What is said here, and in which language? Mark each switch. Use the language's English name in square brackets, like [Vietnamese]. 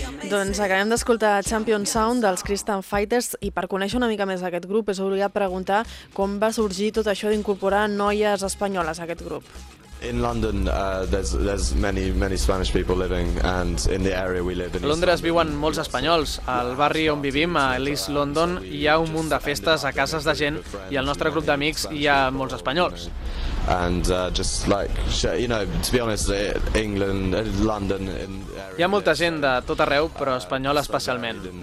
[Catalan] Doncs acabem d'escoltar Champion Sound dels Crystal Fighters i per conèixer una mica més d'aquest grup és obligat preguntar com va sorgir tot això d'incorporar noies espanyoles a aquest grup. [English] In London there's many Spanish people living and in the area we live in. [Catalan] A Londres viuen molts espanyols. Al barri on vivim, a East London, hi ha un munt de festes a cases de gent i al nostre grup d'amics hi ha molts espanyols. [English] And just like, you know, to be honest, England, London... [Catalan] Hi ha molta gent de tot arreu, però espanyola especialment.